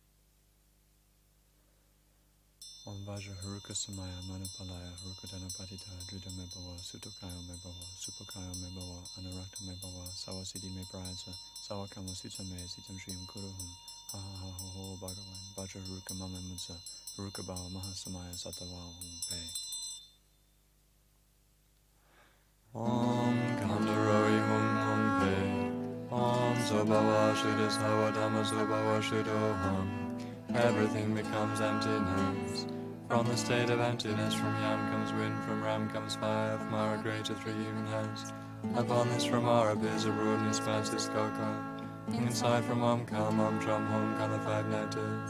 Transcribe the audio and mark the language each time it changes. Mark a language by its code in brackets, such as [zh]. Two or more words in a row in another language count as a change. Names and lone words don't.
[sa] ॐ वज्र हेरुक समय मनुपालय हेरुक त्वेनोपतिष्ठ दृढो मेभव सुतोष्यो मेभव सुपोष्यो मेभव अनुरक्तो मेभव सर्व सिद्धिं मे प्रयच्छ सर्व कर्म सु च मे चित्तं श्रेयः कुरु हूं ह ह ह हो हो भगवन् वज्र हेरुक मा मे मुञ्च हेरुक भव महासमय सत्त्व ॐ फट्. ॐ कण्डरोइ हूं हूं फट्. ॐ स्वभाव शुद्धाः सर्व धर्माः स्वभाव शुद्धोऽहम्. [en] Everything becomes emptiness. From the state of emptiness, from Yam comes wind, from Ram comes fire, from Mara greater 3 human heads. Upon this from Mara appears a broad and expansive skullcap. Inside from Om Kam, Om Drum Hum come the 5 nectars.